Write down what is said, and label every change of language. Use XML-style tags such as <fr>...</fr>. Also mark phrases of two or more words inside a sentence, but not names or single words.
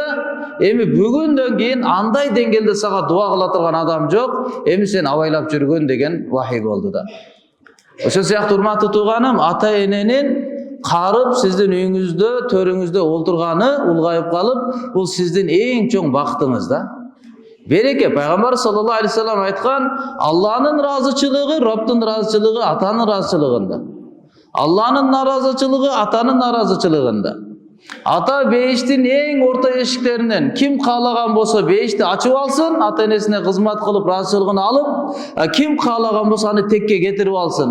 <ky>Эми бүгүндөн кийин андай деңгээлде сага дуа кыла турган адам жок. Эми сен абайлап жүргөн деген вахий болду да. Ошол сыяктуу урматтуу тууганым, ата-эненин карып сиздин үйүңүздө, төрүңүздө олтурганы улгайып калып, бул сиздин эң чоң бактыңыз да. Береке. Пайгамбар</ky> <ar>صلى الله عليه وسلم</ar> <ky>айткан: "Алланын ыраазычылыгы, Робдун ыраазычылыгы атанын ыраазычылыгында. Алланын наразычылыгы атанын наразычылыгында." Ата бейиштин эң орто эшиктеринен ким каалаган болсо бейишти ачып алсын, ата-энесине кызмат кылып, ыраазычылыгын алып, ким каалаган болсо аны текке кетирип алсын.</ky>